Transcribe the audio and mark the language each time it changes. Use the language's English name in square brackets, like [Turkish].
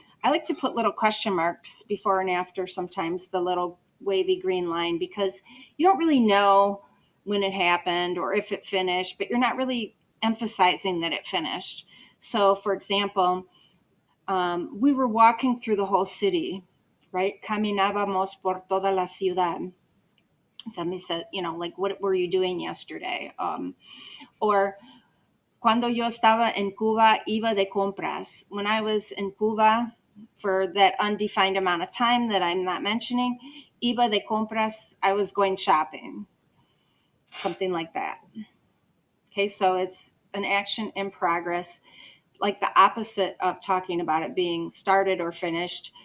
[English] I like to put little question marks before and after sometimes the little wavy green line, because you don't really know when it happened or if it finished, but you're not really emphasizing that it finished. So, for example, we were walking through the whole city, right? [Spanish] Caminábamos por toda la ciudad. [English] Somebody said, like, what were you doing yesterday? Or [Spanish] cuando yo estaba en Cuba, iba de compras. [English] When I was in Cuba for that undefined amount of time that I'm not mentioning, [Spanish] iba de compras, [English] I was going shopping. Something like that. Okay, so it's an action in progress, like the opposite of talking about it being started or finished.